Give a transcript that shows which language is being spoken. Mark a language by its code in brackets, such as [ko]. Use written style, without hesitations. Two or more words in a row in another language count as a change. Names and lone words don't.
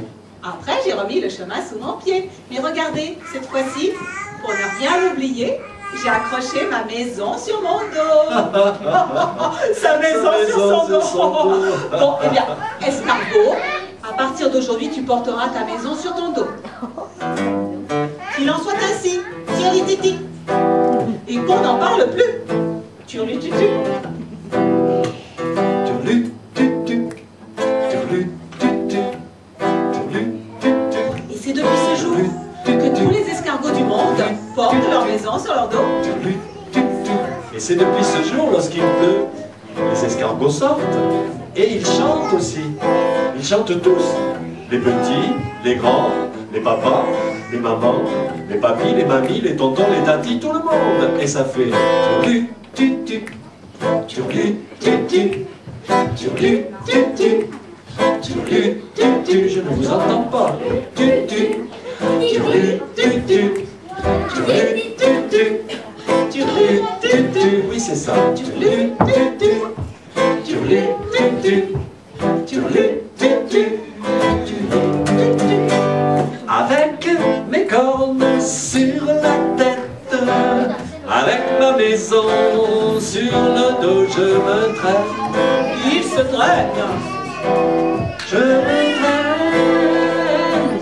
[fr] Après, j'ai remis le chemin sous mon pied. Mais regardez, cette fois-ci, pour ne rien oublier, j'ai accroché ma maison sur mon dos. Sa maison sur son dos. Bon, eh bien, escargot, à partir d'aujourd'hui, tu porteras ta maison sur ton dos. Qu'il en soit ainsi, tiri-titi. Et qu'on n'en parle plus. Turlu-tutu. Turlu, tutu, turlu, tutu, turlu, tutu. Et c'est depuis ce jour que tous les escargots du monde portent leur maison sur leur dos. Turlu, tutu. Et c'est depuis ce jour, lorsqu'il pleut, les escargots sortent. Et ils chantent aussi. Ils chantent tous. Les petits, les grands, les papas, les mamans, les papis, les mamies, les tontons, les tatis, tout le monde. Et ça fait turlu, tutu, turlu, tutu, turlu, tutu, turlu, tutu. Je ne vous entends pas. Tutu, turlu, tutu, turlu, tutu, turlu, tutu. Oui, c'est ça. Turlu, tutu, turlu, tutu, turlu, tutu. Avec mes cornes sur la tête, avec ma maison sur le dos, je me traîne. Il se traîne. Je me traîne.